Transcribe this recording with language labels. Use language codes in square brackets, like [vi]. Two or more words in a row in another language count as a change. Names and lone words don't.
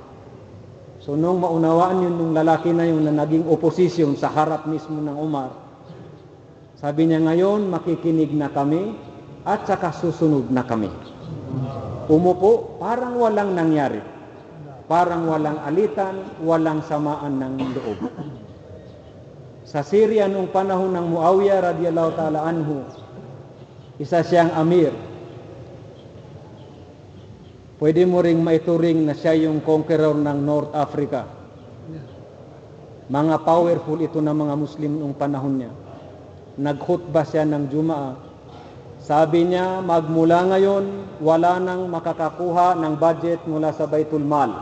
[tl] So nung maunawaan yun nung lalaki na yun na naging oposisyon sa harap mismo ng Umar, sabi niya, ngayon makikinig na kami at saka susunod na kami. Umupo, parang walang nangyari. Parang walang alitan, walang samaan ng loob. Sa Syria nung panahon ng Muawiyah [ar] رضي الله تعالى عنه, [tl] isa siyang amir. Pwede mo ring maituring na siya yung conqueror ng North Africa. Mga powerful ito na mga Muslim noong panahon niya. Nagkhutbah siya ng Jumaa. Sabi niya, magmula ngayon, wala nang makakakuha ng budget mula sa Baitul Mal.